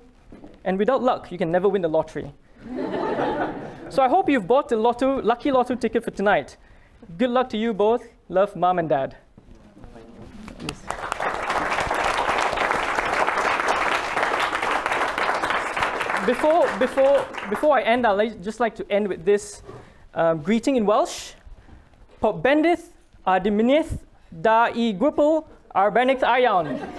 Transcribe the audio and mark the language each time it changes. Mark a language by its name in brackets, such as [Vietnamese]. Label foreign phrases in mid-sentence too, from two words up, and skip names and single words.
[English] And without luck, you can never win the lottery. So I hope you've bought the lucky lotto ticket for tonight. Good luck to you both. Love, Mom and Dad. Before I end, I'd just like to end with this greeting in Welsh. [Welsh] Pob bendith a dymuniaeth da I gwpl arbennig iawn.